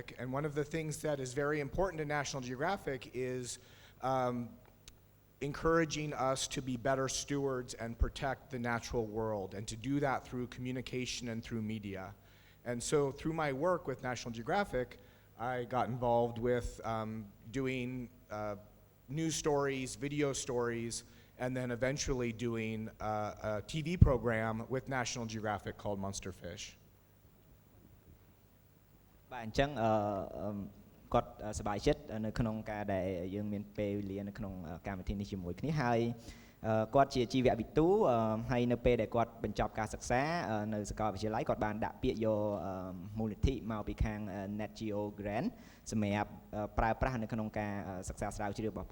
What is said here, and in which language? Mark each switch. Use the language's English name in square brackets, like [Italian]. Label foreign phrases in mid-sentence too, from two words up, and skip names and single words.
[English] And one of the things that is very important to National Geographic is encouraging us to be better stewards and protect the natural world, and to do that through communication and through media. And so through my work with National Geographic, I got involved with doing news stories, video stories, and then eventually doing a TV program with National Geographic called Monster Fish. [Khmer] បាទអញ្ចឹងគាត់សប្បាយចិត្តនៅក្នុងការដែលយើងមានពេលវេលានៅក្នុងកម្មវិធីនេះជាមួយគ្នាហើយគាត់ជាជីវវិទូហើយនៅពេលដែលគាត់បញ្ចប់ការសិក្សានៅ សាកលវិទ្យាល័យគាត់បានដាក់ពាក្យយកមូលនិធិមកពីខាង Net Geo Grant សម្រាប់ប្រើប្រាស់នៅក្នុងការសិក្សាស្រាវជ្រាវរបស់